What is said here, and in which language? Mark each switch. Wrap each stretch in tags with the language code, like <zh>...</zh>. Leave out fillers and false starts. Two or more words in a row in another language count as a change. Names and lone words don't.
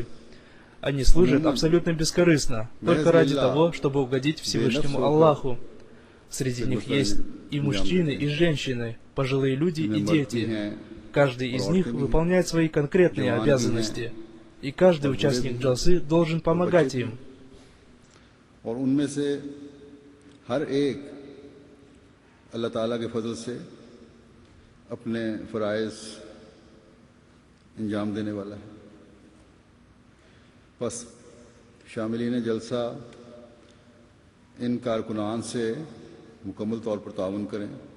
<ru>Они служат абсолютно бескорыстно, только ради того, чтобы угодить Всевышнему Аллаху. Среди них есть и мужчины, и женщины, пожилые люди и дети. Каждый из них выполняет свои конкретные обязанности, и каждый участник Джалсы должен помогать им.</ru> <ur>اپنے فرائض انجام دینے والا ہے. بس شاملین جلسہ ان کارکنان سے مکمل طور پر تعاون کریں.</ur>